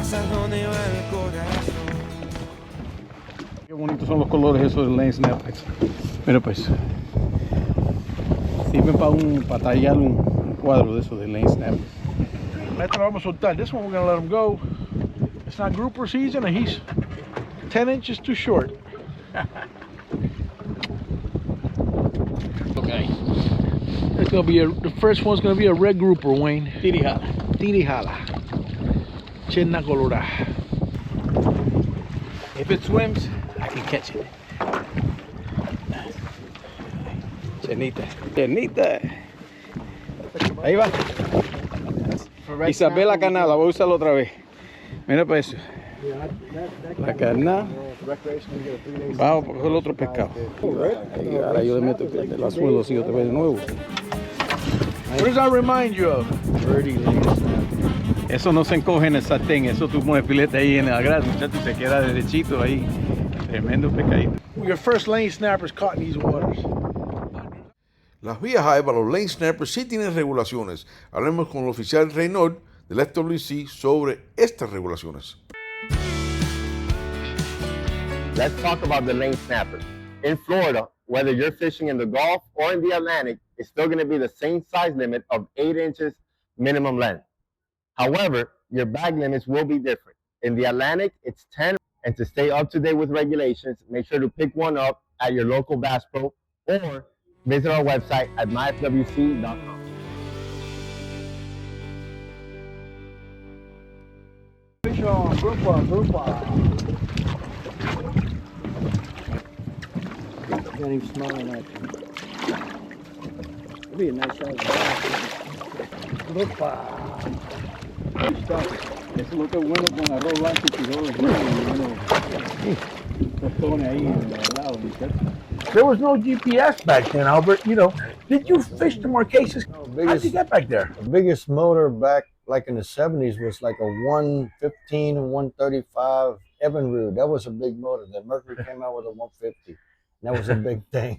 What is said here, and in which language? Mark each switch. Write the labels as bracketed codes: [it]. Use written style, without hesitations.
[es] Donde va el corazón. Qué bonitos son los colores esos de lane snappers. Mira pues, sirven para tallar un cuadro de esos de lane snappers. Este lo vamos a soltar. [en] This one we're gonna let him go. It's not grouper season and he's 10 inches too short. Okay. It's gonna be the first one's gonna be a red grouper, Wayne. [es] Tirijala. Chinna colorada. [en] If it swims, I can catch it. [es] Chenita. Ahí va. Isabela Canal, voy a usarlo otra vez. Mira para eso. La carnada. Vamos a coger el otro pescado. Ahí, ahora yo le meto el anzuelo así otra vez de nuevo. [en] What does that remind you of? [es] Eso no se encoge en el sartén, eso tú pones filete ahí en la grasa, muchachos, se queda derechito ahí. Tremendo pescadito. [en] Your first lane snappers caught in these waters. [es] Las vías aéreas para los lane snappers sí tienen regulaciones. Hablemos con el oficial Reynolds del FWC sobre estas regulaciones. [en] Let's talk about the lane snapper. In Florida, whether you're fishing in the Gulf or in the Atlantic, it's still going to be the same size limit of 8 inches minimum length. However, your bag limits will be different. In the Atlantic, it's 10, and to stay up to date with regulations, make sure to pick one up at your local Bass Pro or visit our website at myfwc.com. Fish on, grouper. Can't even smell that. It'd be a nice size grouper. [es] Eso lo que es bueno con arroz blanco y frijoles. Tostones ahí al lado, muchachos. [en] There was no GPS back then, Albert. You know, did you fish the Marquesas? How'd you get back there? The biggest motor back like in the 70s was like a 115 and 135 Evinrude. That was a big motor. Then Mercury came out with a 150. That was a big thing.